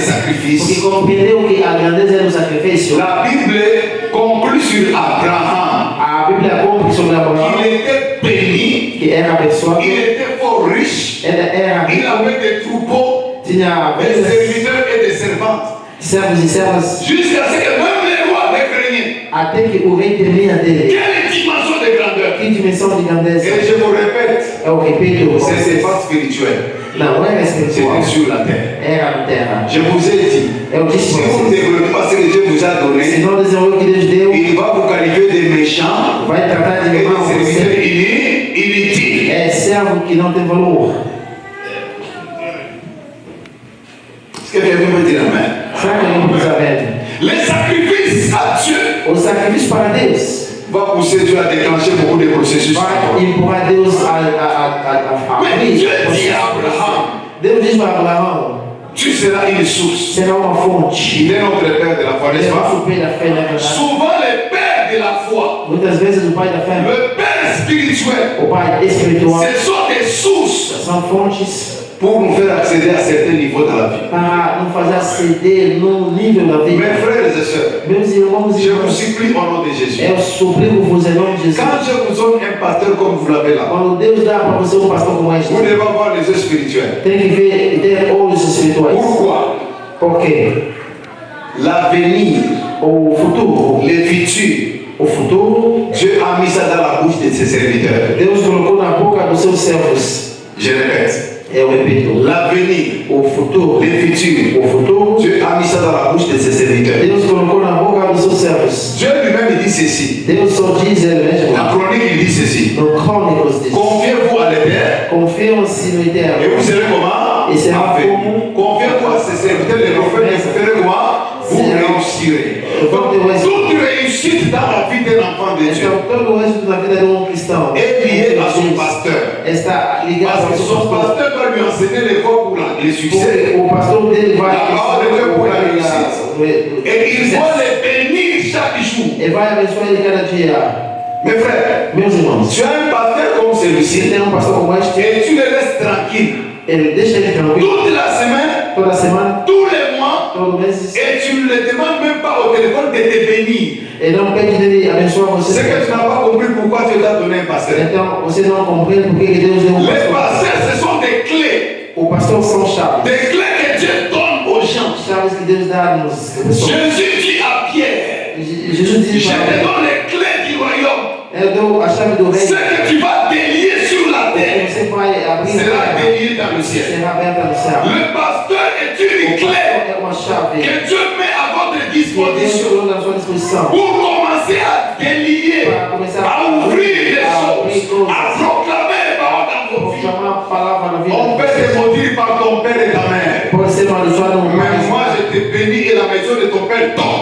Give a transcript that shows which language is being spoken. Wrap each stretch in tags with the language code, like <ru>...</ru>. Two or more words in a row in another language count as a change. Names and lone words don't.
<pt>Porque</pt> <fr>sacrifices.</fr> <pt>compreendeu que a grandeza é no sacrifício.</pt> <fr>La Bible conclut sur Abraham.</fr> <pt>A Bíblia cumpre sobre Abraão,</pt> <fr>Il était béni,</fr> <pt>que era abençoado,</pt> <fr>il était fort riche,</fr> <pt>ele era</pt> <fr>il</fr> <pt>rico,</pt> <fr>avait des troupeaux,</fr> <pt>tinha</pt> <fr>des</fr> <pt>ovelhas,</pt> <fr>serviteurs et des servantes.</fr> <pt>servos e servas,</pt> <fr>Jusqu'à ce que même les rois les craignaient.</fr> <pt>até que o rei temia dele.</pt> <fr>Quelle dimension de grandeur!</fr> <pt>Que dimensão de grandeza.</pt> <fr>Et je vous répète,</fr> <pt>Eu repito,</pt> <fr>ce n'est pas spirituel,</fr> <pt>não era espiritual,</pt> <fr>c'était sur la terre.</fr> <pt>era na terra.</pt> <fr>Je vous ai dit,</fr> <pt>Eu disse</pt> <fr>si</fr> <pt>para</pt> <fr>vous ne</fr> <pt>vocês,</pt> <fr>développez pas ce que Dieu vous a</fr> <pt>se</pt> <fr>donné,</fr> <pt>não desenvolver o que Deus deu,</pt> <fr>il va vous qualifier de méchants</fr> <pt>vai tratar</pt> <fr>et</fr> <pt>de mal</pt> <fr>de serviteurs</fr> <pt>você.</pt> <fr>inutiles.</fr> <pt>É servo que não tem valor.</pt> <fr>Est-ce que quelqu'un peut dire Amen?</fr> <pt>Será que alguém precisa ver?</pt> <fr>Les sacrifices à Dieu</fr> <pt>O sacrifício para Deus</pt> <fr>va pousser Dieu à déclencher beaucoup de processus.</fr> <pt>vai empurrar Deus a</pt> <fr>Mais Dieu</fr> <pt>abrir.</pt> <fr>dit à Abraham,</fr> <pt>Deus diz para Abraão,</pt> <fr>tu seras une source.</fr> <pt>será uma fonte.</pt> <fr>Il est notre Père de la foi,</fr> <pt>Ele</pt> <fr>n'est-ce</fr> <pt>é</pt> <fr>pas?</fr> <pt>nosso pai da fé, na verdade.</pt> <fr>Souvent les pères de la foi,</fr> <pt>Muitas vezes o pai da fé,</pt> <fr>le Père spirituel,</fr> <pt>o pai espiritual,</pt> <fr>ce sont des sources</fr> <pt>são fontes</pt> <fr>pour nous faire accéder à certains niveaux dans la vie.</fr> <pt>para nos fazer aceder no nível da</pt> <fr>Mes</fr> <pt>vida.</pt> <fr>frères et sœurs,</fr> <pt>Meus irmãos e</pt> <fr>je vous</fr> <pt>irmãs,</pt> <fr>supplie au nom de Jésus.</fr> <pt>eu suplico-vos em nome de Jesus.</pt> <fr>Quand je vous donne un pasteur comme vous l'avez là,</fr> <pt>Quando Deus dá para você um pastor como este,</pt> <fr>vous devez avoir les yeux spirituels.</fr> <pt>tem que ver, ter olhos espirituais.</pt> <fr>Pourquoi?</fr> <pt>Por quê?</pt> <fr>L'avenir,</fr> <pt>O futuro,</pt> <fr>le futur,</fr> <pt>o futuro,</pt> <fr>Dieu a mis ça dans la bouche de ses serviteurs.</fr> <pt>Deus colocou na boca dos seus servos.</pt> <fr>Je répète,</fr> <pt>Eu repito,</pt> <fr>l'avenir,</fr> <pt>o futuro,</pt> <fr>le futur,</fr> <pt>o futuro,</pt> <fr>Dieu a mis ça dans la bouche de ses serviteurs.</fr> <pt>Deus colocou na boca dos seus servos.</pt> <fr>Dieu lui-même il dit ceci.</fr> <pt>Deus só diz ele mesmo.</pt> <fr>La chronique il dit ceci.</fr> <pt>No Crônicos diz:</pt> <fr>Confiez-vous à l'Éternel</fr> <pt>confiam-se no</pt> <fr>et</fr> <pt>Eterno.</pt> <fr>vous serez comment? Et c'est Parfait. comme- Confiez-vous à ses serviteurs, les prophètes, et vous ferez quoi? Vous C'est- réussirez.</fr> <pt>Vão ter o êxito.</pt> <fr>Toute réussite dans la vie d'un enfant de Dieu</fr> <pt>Então, todo o êxito na vida de um cristão</pt> <fr>est lié à son pasteur.</fr> <pt>está ligado</pt> <fr>Parce</fr> <pt>ao</pt> <fr>que</fr> <pt>seu</pt> <fr>son</fr> <pt>pastor.</pt> <fr>pasteur doit lui enseigner les voies pour le succès.</fr> <pt>Porque o pastor dele vai</pt> <fr>La parole de Dieu pour la réussite. Et il</fr> <pt>sucesso.</pt> <fr>doit les bénir chaque jour.</fr> <pt>Ele vai abençoar ele cada dia.</pt> <fr>Mes frères,</fr> <pt>Meus irmãos,</pt> <fr>tu as un pasteur comme</fr> <pt>se</pt> <fr>celui-ci</fr> <pt>tem um pastor como este,</pt> <fr>et tu le laisses tranquille</fr> <pt>ele deixa ele tranquilo</pt> <fr>toute la semaine,</fr> <pt>toda semana,</pt> <fr>tous les mois,</fr> <pt>todo mês,</pt> <fr>et tu ne le demandes même pas au téléphone de te bénir.</fr> <pt>ele não pede dele abençoar você.</pt> <fr>C'est que tu n'as pas compris pourquoi Dieu t'a donné un pasteur.</fr> <pt>Então, você não compreende porque que Deus deu um</pt> <fr>Les</fr> <pt>pastor.</pt> <fr>pasteurs, ce sont des clés.</fr> <pt>O pastor são chaves.</pt> <fr>Des clés que Dieu donne aux gens.</fr> <pt>Chaves que Deus dá nos pessoas.</pt> <fr>Jésus dit à Pierre,</fr> <pt>Jesus</pt> <fr>je</fr> <pt>diz</pt> <fr>te</fr> <pt>para ele,</pt> <fr>donne les clés du royaume.</fr> <pt>eu dou a chave do</pt> <fr>Ce</fr> <pt>reino.</pt> <fr>que tu vas délier sur la</fr> <pt>Que</pt> <fr>terre</fr> <pt>você vai abrir a</pt> <fr>sera</fr> <pt>terra,</pt> <fr>délié dans le ciel.</fr> <pt>será aberta no céu.</pt> <fr>Le pasteur est une</fr> <pt>O</pt> <fr>clé</fr> <pt>pastor é uma</pt> <fr>que Dieu met à votre disposition pour commencer à délier, à ouvrir les choses, à proclamer les paroles dans vos vies. On peut te maudire par ton père et ta mère. Mais moi je te bénis et la maison de ton père tombe.</fr>